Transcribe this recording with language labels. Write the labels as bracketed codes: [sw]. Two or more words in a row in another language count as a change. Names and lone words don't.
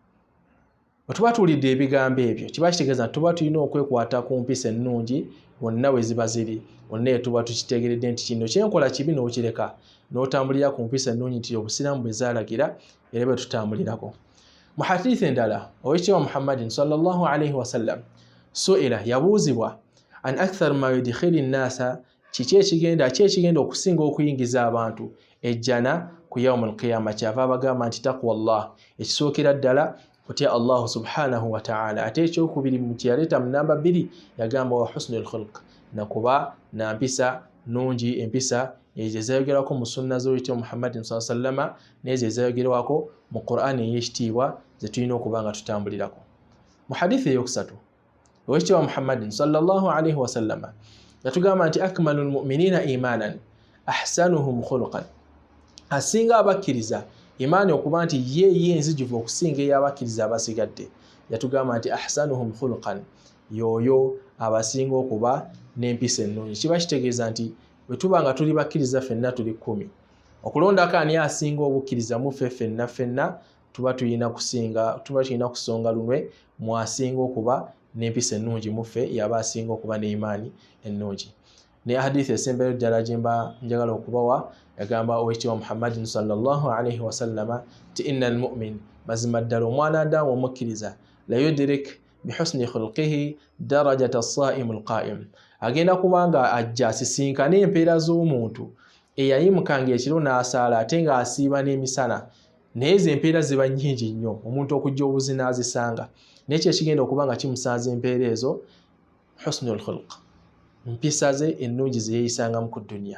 [lg] Bwe tuba tuwulidde ebigambo ebyo kiba kitegeeza nti tuba tulina okwekwata ku mpisa ennungi wonna we ziba ziri, wonna tuba tukitegeredde nti kino kyenkola kibi n'okireka n'otambulira ku mpisa ennungi nti obusiraamu bwe zaalagira era bwe tutambulirako. Mu hadithi endala ow'ekitiibwa Muhammadin [ar] صلى الله عليه وسلم [lg] su'ila, yabuuzibwa [ar] عن أكثر ما يدخل الناس, [lg] kiki ekigenda okusinga okuyingiza abantu ejjana ku [ar] يوم القيامة. [lg] Kyava abagamba nti taqwallah, ekisookera ddala kutya Allah [ar] سبحانه وتعالى. [lg] Ate ekyokubiri mu kyeyaleeta mu namba 2 yagamba [ar] وحسن الخلق, [lg] nakuba na mpisa nungi, empisa ezo ezayogerwako mu sunna z'owekitiibwa Muhammadin [ar] صلى الله عليه وسلم [lg] n'ezo ezayogerwako mu Qur'ani ey'ekitiibwa ze tulina okuba nga tutambulirako. Mu hadithi eyokusatu owekitiibwa Muhammadin [ar] صلى الله عليه وسلم [lg] yatugamba nti [ar] أكمل المؤمنين إيمانا أحسنهم خلقا, [lg] asinga abakkiriza imaani okuba nti ye nzijuvu okusinga ey'abakkiriza abasigadde. Yatugamba nti [ar] أحسنهم خلقا, [lg] yoyo abasinga okuba n'empisa ennungi. Kiba kitegeeza nti bwe tuba nga tuli bakkiriza ffenna tuli 10, okulondako ani asinga obukkiriza mu ffenna tuba tulina kusonga lunwe mu asinga okuba n'empisa ennungi mu ffe yaba asinga okuba n'imaani ennungi. Ne hadithi esembayo ddala gye mba njagala okubawa yagamba owekitiibwa Muhammadin [ar] صلى الله عليه وسلم [lg] ti [ar] إن المؤمن, [lg] mazima ddala omwana Adamu omukkiriza, [ar] ليدرك بحسن خلقه درجة الصائم القائم, [lg] agenda kubanga ajja asisinkane empeera z'omuntu eyayimukanga ekiro n'asaala ate nga asiiba n'emisana. Naye ezo empeera ziba nnyingi nnyo, omuntu okujja obuzi n'azisanga. Naye ekigenda okuba nga kimusanza empeera ezo [ar] حسن الخلق, [lg] mpisa ze ennungi ze yeeyisangamu ku dduniya.